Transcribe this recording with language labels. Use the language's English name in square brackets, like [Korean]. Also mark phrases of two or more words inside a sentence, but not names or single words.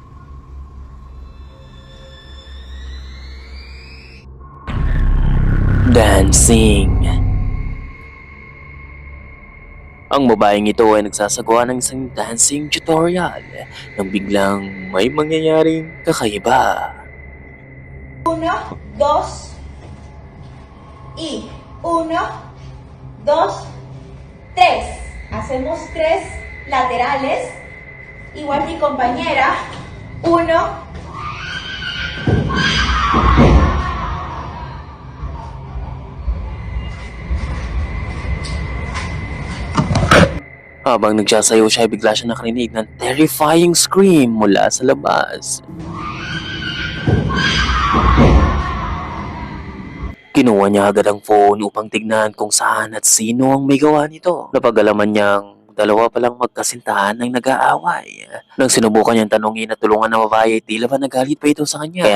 [Filipino] Dancing. Ang babaeng ito ay nagsasagawa ng isang [English] dancing tutorial [Filipino] nang biglang may mangyayaring kakaiba. [Spanish] 1, 2 y 1, 2, 3. Hacemos 3 laterales. Igual mi compañera. 1. [Filipino] Habang nagsasayaw siya, bigla siya nakarinig ng [English] terrifying scream [Filipino] mula sa labas. Kinuha niya agad ang phone upang tignan kung saan at sino ang may gawa nito. Napag-alaman niyang kung dalawa palang magkasintahan ang nag-aaway. Nang sinubukan niyang tanongin at tulungan ng babae, tila ba nagalit pa ito sa kanya.